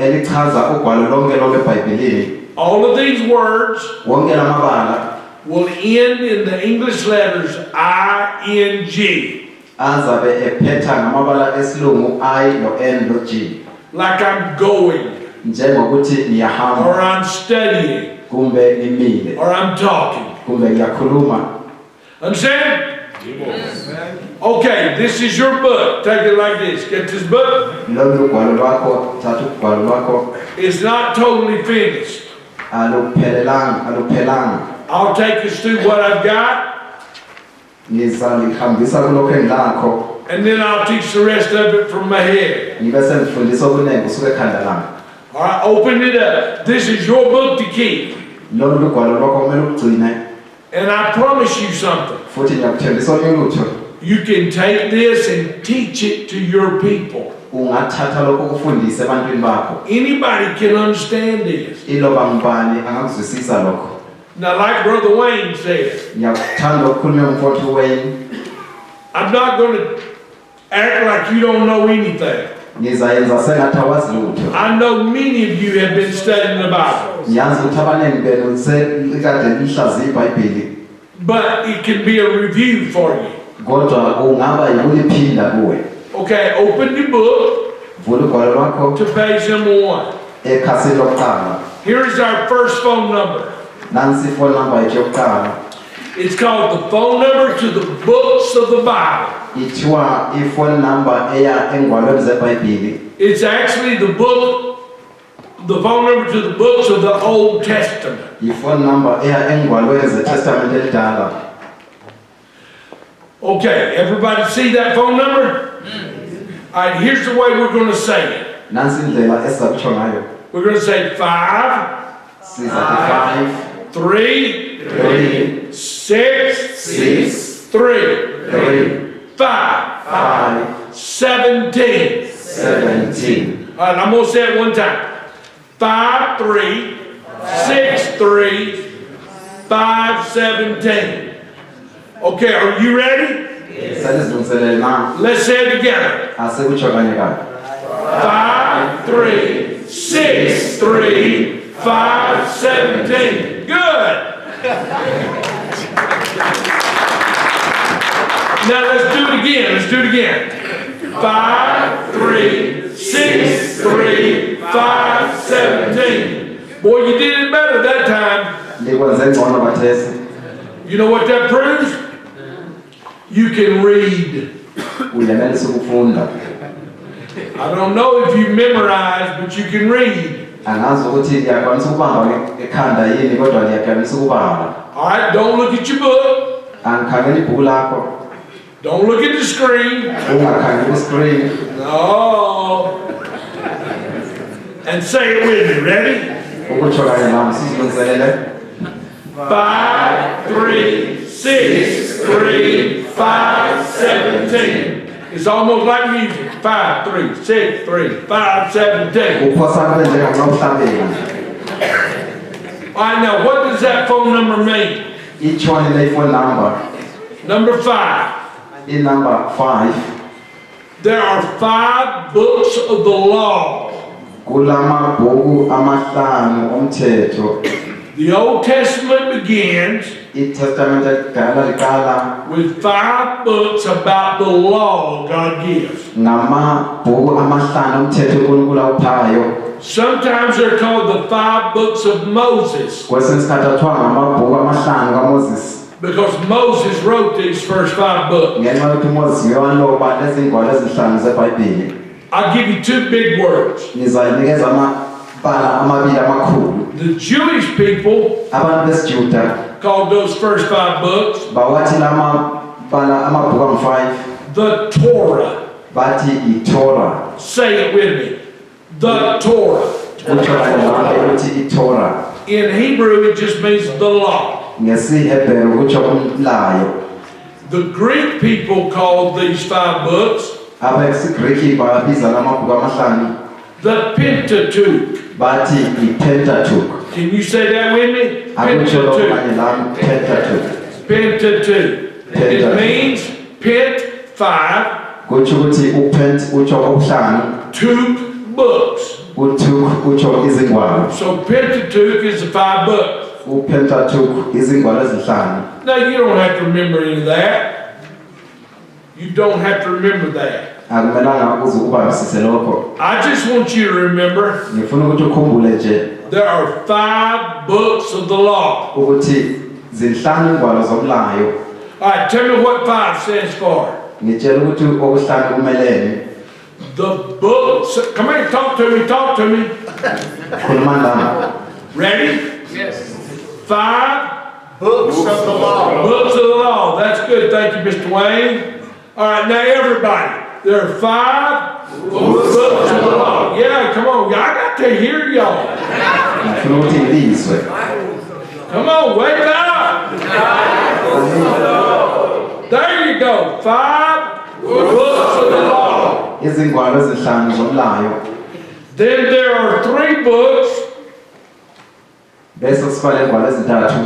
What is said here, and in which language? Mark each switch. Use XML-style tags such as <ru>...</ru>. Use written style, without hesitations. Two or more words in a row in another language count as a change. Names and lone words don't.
<en>All of these words will end in the English letters I-N-G. Like I'm going, or I'm studying,</en> <nd>kumbe ngimile</nd> <en>or I'm talking.</en> <nd>kumbe ngiyakhuluma.</nd> <en>Understand? Okay, this is your book. Take it like this. Get this book.</en> <nd>Lolu gwalo lwakho, thatha ugwalo lwakho.</nd> <en>It's not totally finished.</en> <nd>Aluphelanga.</nd> <en>I'll take us through what I've got,</en> <nd>Ngizalihambisa kulokho engilakho.</nd> <en>and then I'll teach the rest of it from my head.</en> <nd>Ngibe sengifundisa okuningi kusuka ekhanda lami.</nd> <en>All right, open it up. This is your book to keep.</en> <nd>Lolu gwalo lwakho kumele ugcine.</nd> <en>And I promise you something.</en> <nd>Futhi ngiyakuthembisa olunye ulutho.</nd> <en>You can take this and teach it to your people.</en> <nd>Ungathatha lokho kufundise ebantwini bakho.</nd> <en>Anybody can understand this.</en> <nd>Iloba ngubani angakuzwisisa lokho.</nd> <en>Now, like Brother Wayne said,</en> <nd>Ngiyakuthanda ukukhuluma umfowethu Wayne.</nd> <en>I'm not going to act like you don't know anything.</en> <nd>Ngizayenza sengathi awazi lutho.</nd> <en>I know many of you have been studying the Bible.</en> <nd>Ngiyazi ukuthi abaningi benu sekade lihlaziya iBhayibheli.</nd> <en>But it can be a review for you.</en> <nd>Kodwa kungaba yikuliphinda kuwe.</nd> <en>Okay, open your book</en> <nd>Vula ugwalo lwakho</nd> <en>to page number 1.</en> <nd>ekhasini lokuqala.</nd> <en>Here's our first phone number.</en> <nd>Nansi</nd> <en>ifone number</en> <nd>yethu yokuqala.</nd> <en>It's called the phone number to the books of the Bible.</en> <nd>Ithiwa</nd> <en>ifone number</en> <nd>eya engwalweni zeBhayibheli.</nd> <en>It's actually the phone number to the books of the Old Testament. Ifone number</en> <nd>eya engwalweni zeTestament elidala.</nd> <en>Okay, everybody see that phone number? All right, here's the way we're going to say it.</en> <nd>Nansi indlela esizakutsho ngayo.</nd> <en>We're going to say 5,</en> <nd>Sizathi 3, 3, 6, 6, 3, 3, 5, 5, 17. 17.</nd> <en>All right, I'm going to say it one time. 5, 3, 6, 3, 5, 17. Okay, are you ready?</en> <nd>Salizilungiselele na.</nd> <en>Let's say it together.</en> <nd>Asekutsho kanye kanye.</nd> <en>5, 3, 6, 3, 5, 17. Good. Now let's do it again. Let's do it again. 5, 3, 6, 3, 5, 17. Boy, you did it better that time.</en> <nd>Likwenze ngcono bathesi.</nd> <en>You know what that proves? You can read.</en> <nd>Uyenelisa ukufunda.</nd> <en>I don't know if you memorize, but you can read.</en> <nd>Angazi ukuthi ngiyakwanisa ukubamba ekhanda yini kodwa ngiyakwanisa ukubamba.</nd> <en>All right, don't look at your book.</en> <nd>Angikhangela ibhuku lakho.</nd> <en>Don't look at the screen.</en> <nd>Ungakhangela ku-screen.</nd> <en>No. And say it with me. Ready?</en> <nd>Ukutsho kanye nami sizilungiselele.</nd> <en>5, 3, 6, 3, 5, 17. It's almost like music. 5, 3, 6, 3, 5, 17.</en> <nd>Uphosa kube njengamhlambeni.</nd> <en>All right, now what does that phone number mean?</en> <nd>Itshoni le</nd> <en>phone number. Number 5. Number 5. There are 5 books of the law.</en> <nd>Kulamabhuku amahlanu omthetho.</nd> <en>The Old Testament begins</en> <nd>iTestament elidala liqala</nd> <en>with 5 books about the law God gives.</en> <nd>ngamabhuku amahlanu omthetho uNkulunkulu awuphayo.</nd> <en>Sometimes they're called the 5 books of Moses.</en> <nd>Kwesinye isikhathi athiwa ngamabhuku amahlanu kaMoses.</nd> <en>Because Moses wrote these first 5 books.</en> <nd>Ngenxa yokuthi uMoses ngiyewaloba lezi ngwalo ezihlanu zeBhayibheli.</nd> <en>I'll give you 2 big words.</en> <nd>Ngizayinikeza amabala amabili amakhulu.</nd> <en>The Jewish people</en> <nd>Abantu besiJuda</nd> <en>called those first 5 books</en> <nd>bawathi lamabala amabhuku am-5</nd> <en>the Torah.</en> <nd>bathi iTorah.</nd> <en>Say it with me. The Torah.</en> <nd>Kutsho kanye nami ukuthi iTorah.</nd> <en>In Hebrew, it just means the law.</en> <nd>NgesiHebheru kutsho umlayo.</nd> <en>The Greek people called these 5 books</en> <nd>AbesiGreki babiza lamabhuku amahlanu</nd> <en>the Pentateuch.</en> <nd>bathi iPentateuch.</nd> <en>Can you say that with me?</en> <nd>Akutsho lokho Pentateuch. kanye nami Pentateuch.</nd> <en>Pentateuch. It means Pent 5,</en> <nd>Kutsho ukuthi uPent utsho okuhlanu,</nd> <en>Tuch books.</en> <nd>uTuch utsho izingwalo.</nd> <en>So Pentateuch is the 5 books.</en> <nd>uPentateuch izingwalo ezihlanu.</nd> <en>Now you don't have to remember any of that. You don't have to remember that.</en> <nd>Akumelanga uze ukubambisise lokho.</nd> <en>I just want you to remember</en> <nd>Ngifuna ukuthi ukhumbule nje</nd> <en>there are 5 books of the law.</en> <nd>ukuthi zinhlanu ingwalo zomlayo.</nd> <en>All right, tell me what 5 stands for.</en> <nd>Ngitshela ukuthi okuhlanu kumelene.</nd> <en>The books, come here, talk to me, talk to me.</en> <nd>Khuluma nami.</nd> <en>Ready? Yes. 5 Books of the law. books of the law. That's good, thank you, Mr. Wayne. All right, now everybody, there are 5 books of the law. Yeah, come on, I got to hear y'all.</en> <nd>Ngifuna ukuthi ngilizwe.</nd> <en>Come on, wake up. There you go, 5 books of the law.</en> <nd>Izingwalo ezinhlanu zomlayo.</nd> <en>Then there are 3 books</en> <nd>Bese sifale ingwalo ezintathu</nd>